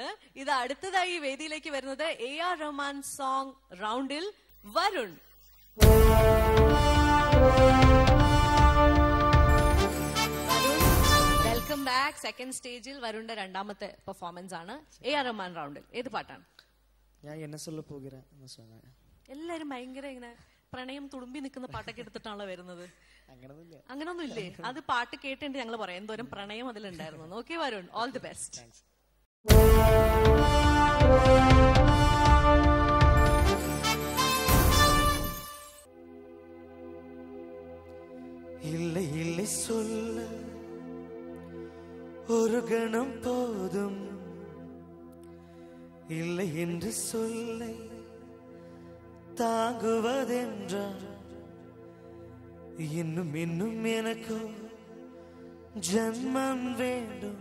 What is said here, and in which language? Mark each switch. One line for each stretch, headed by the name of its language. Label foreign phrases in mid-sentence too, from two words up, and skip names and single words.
Malayalam: ഇത് അടുത്തതായി ഈ വേദിയിലേക്ക് വരുന്നത് AR റഹ്മാൻ
English: song round
Malayalam: വരുൺ.
English: Welcome back. second stage
Malayalam: വരുണിന്റെ രണ്ടാമത്തെ പെർഫോമൻസ് ആണ്. AR റഹ്മാൻ റൗണ്ടിൽ ഏത് പാട്ടാണ്? ഞാൻ എന്നെ
Tamil: சொல்ல போகிறேன்.
Malayalam: എല്ലാരും ഭയങ്കര ഇങ്ങനെ പ്രണയം തുളുമ്പി നിൽക്കുന്ന പാട്ടൊക്കെ എടുത്തിട്ടാണല്ലോ വരുന്നത്. അങ്ങനൊന്നും ഇല്ലേ? അത് പാട്ട് കേട്ടിട്ട് ഞങ്ങൾ പറയാം എന്തോരം പ്രണയം അതിലുണ്ടായിരുന്നു.
English: Okay Varun, all the best.
Tamil: இல்லை இல்லை சொல்ல ஒரு கணம் போதும், இல்லை என்று சொல்லை தாங்குவதென்றால் இன்னும் இன்னும் எனக்கோ ஜன்மம் வேண்டும்.